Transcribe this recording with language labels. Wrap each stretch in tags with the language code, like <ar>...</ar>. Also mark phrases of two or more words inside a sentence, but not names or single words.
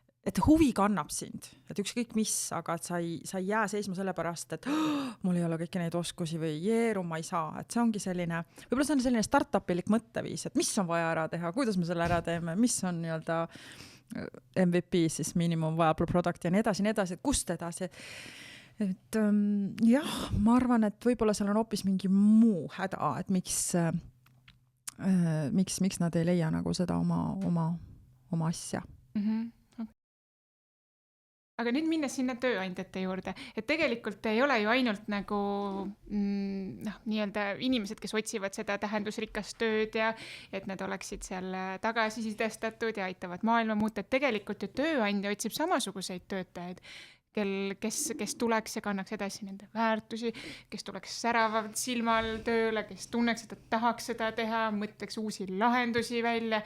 <et>et huvi kannab sind, et ükskõik mis, aga et sa ei jää seisma selle pärast, et mul ei ole kõiki neid oskusi või jeeru, ma ei saa, et see ongi selline, võib-olla see on selline startup-ilik mõtteviis, et mis on vaja ära teha, kuidas me selle ära teeme, mis on nii-öelda MVP, siis</et> <en>minimum viable product</en> <et>ja nii edasi, et kust edasi. Et jah, ma arvan, et võib-olla seal on hoopis mingi muu häda, et miks nad ei leia nagu seda oma asja. Aga nüüd minnes sinna tööandjate juurde, et tegelikult ei ole ju ainult nagu nii-öelda inimesed, kes otsivad seda tähendusrikast tööd ja et nad oleksid seal tagasisidestatud ja aitavad maailma muuta, et tegelikult ju tööandja otsib samasuguseid töötajaid, kes tuleks ja kannaks edasi nende väärtusi, kes tuleks säravalt silmal tööle, kes tunneks, et tahaks seda teha, mõtleks uusi lahendusi välja.</et>